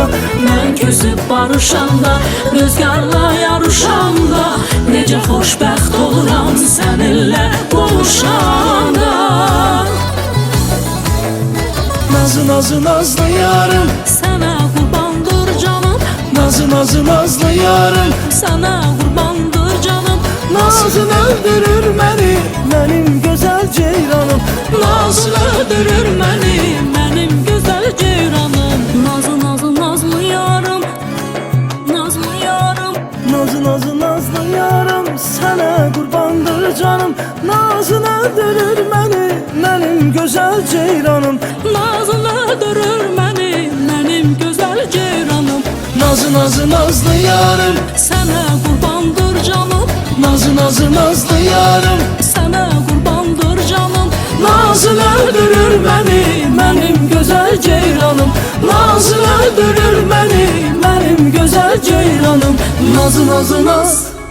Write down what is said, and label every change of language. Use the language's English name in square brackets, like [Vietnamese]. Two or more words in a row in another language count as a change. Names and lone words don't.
[Azerbaijani] Mən küsüb barışanda, rüzgarla yarışanda, necə xoşbəxt oluram səninlə qovuşanda. Nazı nazı nazlı yarım, Sənə qurbandır canım. nazı nazı nazlı yarım. Sənə qurbandır canım. [Turkish] Nazın öldürür beni, benim güzel ceyranım. Nazın öldürür beni, benim güzel ceyranım. [Azerbaijani] Nazlı nazlı nazlı yarım, nazlı yarım. [Turkish] Nazı nazı nazlı yarım, sana kurbandır canım. Nazın öldürür beni, benim güzel ceyranım. Nazın öldürür beni, benim güzel ceyranım. [Azerbaijani] Nazı nazı nazlı yarım, Sənə qurbandır canım. nazı nazı nazlı yarım. Sənə qurbandır canım. [Turkish] Nazın öldürür beni, benim güzel ceyranım. Nazın öldürür beni, benim güzel ceyranım. [Azerbaijani] Nazı nazı naz.